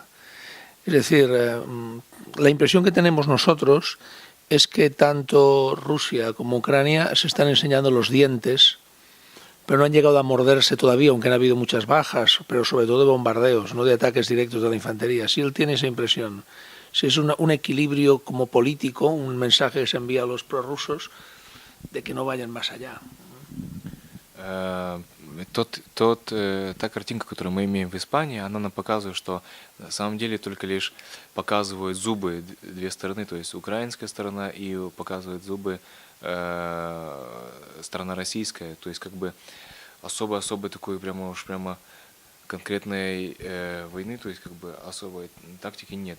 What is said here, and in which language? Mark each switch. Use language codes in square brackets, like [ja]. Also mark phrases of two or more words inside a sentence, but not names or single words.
[es] Es decir, la impresión que tenemos nosotros es que tanto Rusia como Ucrania se están enseñando los dientes, pero no han llegado a morderse todavía, aunque han habido muchas bajas, pero sobre todo de bombardeos, no de ataques directos de la infantería. Si él tiene esa impresión, si es un equilibrio como político, un mensaje que se envía a los prorrusos de que no vayan más allá. [ru] Та картинка, которую мы имеем в Испании, она нам показывает, что на самом деле только лишь показывают зубы две стороны, то есть украинская сторона и показывает зубы сторона российская, то есть как бы особой такой прямо конкретной войны, то есть как бы особой тактики нет.